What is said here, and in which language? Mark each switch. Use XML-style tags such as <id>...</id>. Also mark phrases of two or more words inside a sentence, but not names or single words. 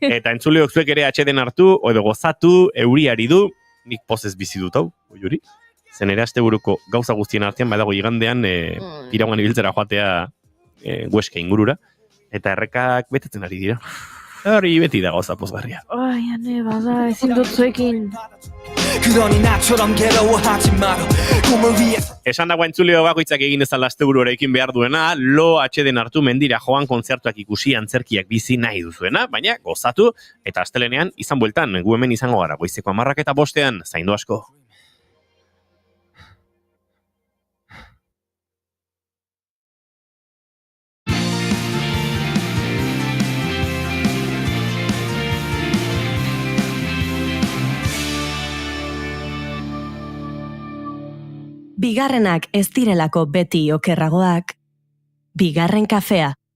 <eu>Eta entzuleok zuek ere atxeden hartu, edo gozatu, euriari du, nik pozez bizi dut hau, Juri. Zen ere asteburuko gauza guztien artean, badago igandean, Pirauan ibiltzera joatea Huesca ingurura, eta errekak betetzen ari dira. Hori beti da gauza pozgarria. Ai, ane, bada, ezin dut zuekin.</eu> <ko>그러니 나처럼 괴로워하지 마라. 꿈을 위해서</ko> <eu>Esan dago entzuleo bakoitzak egin ezala asteburuarekin behar duena, lo atxeden hartu mendira joan kontzertuak ikusi antzerkiak bizi nahi duzuena, baina gozatu, eta astelenean izan bueltan, gu hemen izango gara, goizeko 10:05, zaindu asko. Bigarrenak ez direlako beti okerragoak, bigarren kafea.</eu>